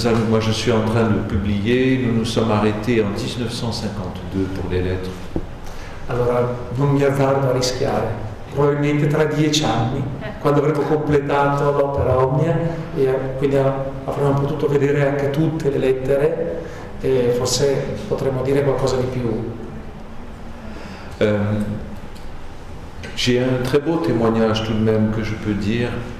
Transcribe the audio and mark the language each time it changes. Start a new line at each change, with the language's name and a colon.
French: Moi je suis en train de publier, nous nous sommes arrêtés en 1952 pour les lettres.
Italian: Allora non mi azzardo a rischiare, probabilmente tra 10 anni, quando avremo completato l'opera Omnia, e quindi avremo potuto vedere anche tutte le lettere, e forse potremo dire qualcosa di più.
French: J'ai un très beau témoignage tout de même que je peux dire.